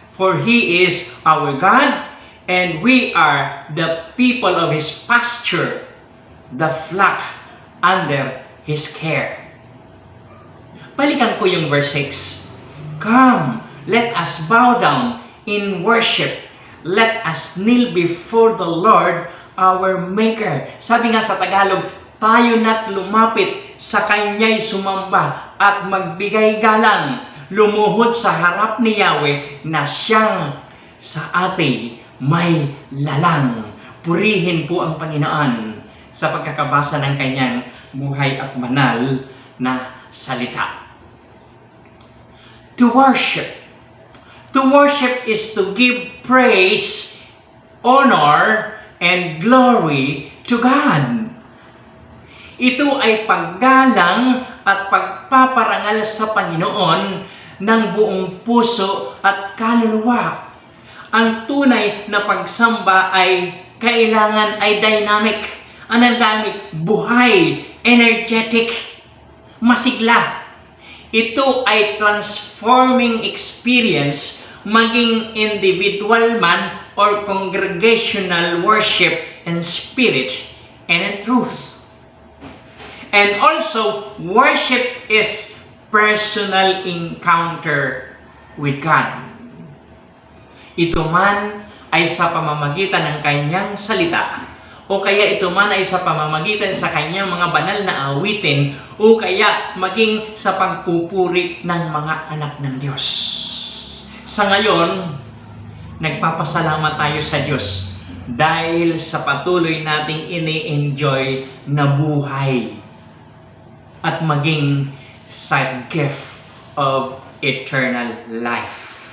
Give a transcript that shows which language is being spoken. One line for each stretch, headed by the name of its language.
English: For He is our God, and we are the people of His pasture, the flock under His care.
Filipino: Balikan ko yung verse 6.
English: Come, let us bow down in worship. Let us kneel before the Lord our Maker.
Filipino: Sabi nga sa Tagalog, tayo na't lumapit sa Kanya'y sumamba at magbigay galang, lumuhod sa harap ni Yahweh na Siyang sa atin may lalang. Purihin po ang Panginoon sa pagkakabasa ng Kanyang buhay at banal na salita.
English: To worship. To worship is to give praise, honor, and glory to God.
Filipino: Ito ay paggalang at pagpaparangal sa Panginoon ng buong puso at kaluluwa. Ang tunay na pagsamba ay kailangan ay dynamic. Ang dynamic, buhay, energetic, masigla. Ito ay
English: transforming experience,
Filipino: maging
English: individual man or congregational worship in spirit and in truth. And also, worship is personal encounter with God.
Filipino: Ito man ay sa pamamagitan ng Kanyang salita, o kaya ito man ay sa pamamagitan sa Kanyang mga banal na awitin, o kaya maging sa pagpupuri ng mga anak ng Diyos. Sa ngayon, nagpapasalamat tayo sa Diyos dahil sa patuloy nating ini-enjoy na buhay at maging sa
English: gift of eternal life.